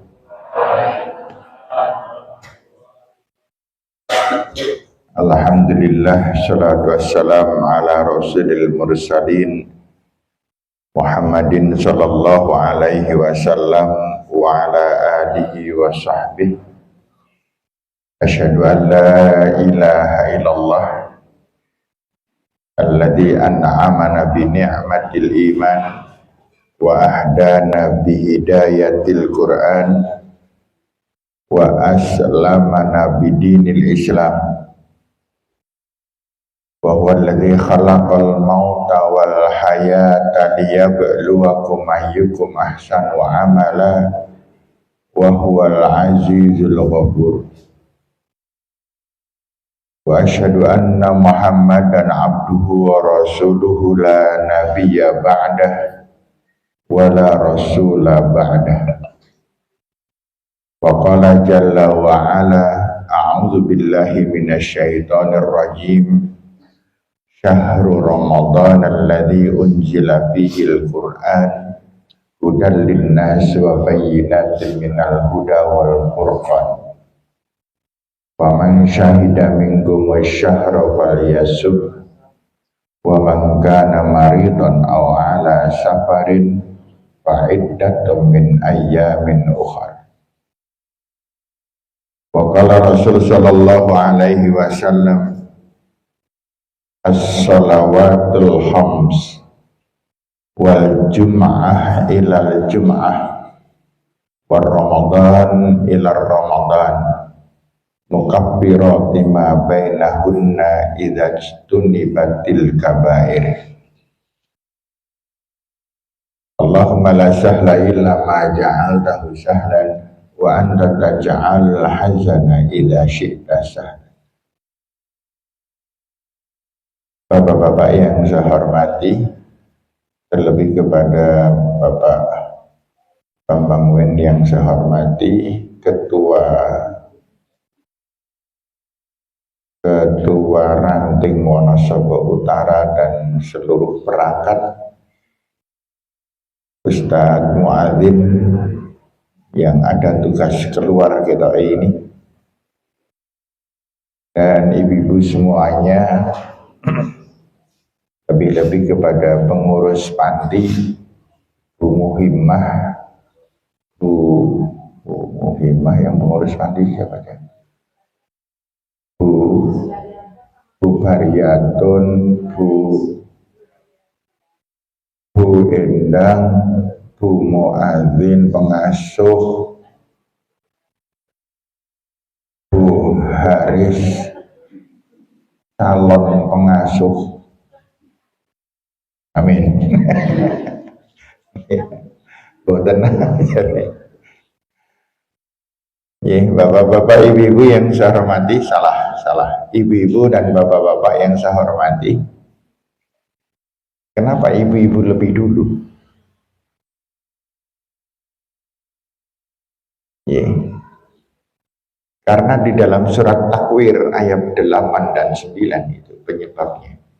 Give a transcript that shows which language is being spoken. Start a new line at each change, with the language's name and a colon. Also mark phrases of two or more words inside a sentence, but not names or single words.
Arabic: الحمد لله، صلاة والسلام على رسل المرسلين محمد صلى الله عليه وسلم وعلى آله وصحبه. أشهد أن لا إله إلا الله الذي أنعمنا بنعمة الإيمان وأهدانا بهداية القرآن وأسلمنا بدين الإسلام وهو الذي خلق الموت والحياة ليبلوكم أيكم أحسن عملا وهو العزيز الغفور. وأشهد أن محمدا عبده ورسوله لا نبي بعده ولا رسول بعده. وقال جل وعلا أعوذ بالله من الشيطان الرجيم. شهر رمضان الذي أنزل فيه القرآن هدى للناس وبينات من الهدى والفرقان. فمن شهد منكم الشهر فليصمه ومن كان مريض أو على سفر فعدة من أيام أخر. وقال رسول صلى الله عليه وسلم الصلوات الخمس والجمعة إلى الجمعة ورمضان إلى رمضان مكفرات ما بينهن إذا اجتنبت الكبائر. اللهم لا سهل إلا ما جعلته سهلا وأنت تجعل الحزن إذا شئت سهلا.
Indonesian: Bapak-bapak yang saya hormati, terlebih kepada Bapak Bambang Wen yang saya hormati, Ketua Ranting Wonosobo Utara dan seluruh perangkat, Ustadz Muadzin yang ada tugas keluar kita ini, dan ibu-ibu semuanya, lebih-lebih kepada pengurus panti, Bu Muhimmah yang pengurus panti siapa kan? Bu Baryatun, Bu Endang, Bu Muadzin pengasuh, Bu Haris calon pengasuh. Amin. Boten ya, bapak-bapak, ibu-ibu yang saya hormati, salah. Ibu-ibu dan bapak-bapak yang saya hormati, kenapa ibu-ibu lebih dulu? Ya, karena di dalam surat Takwir ayat 8 dan 9 itu penyebabnya.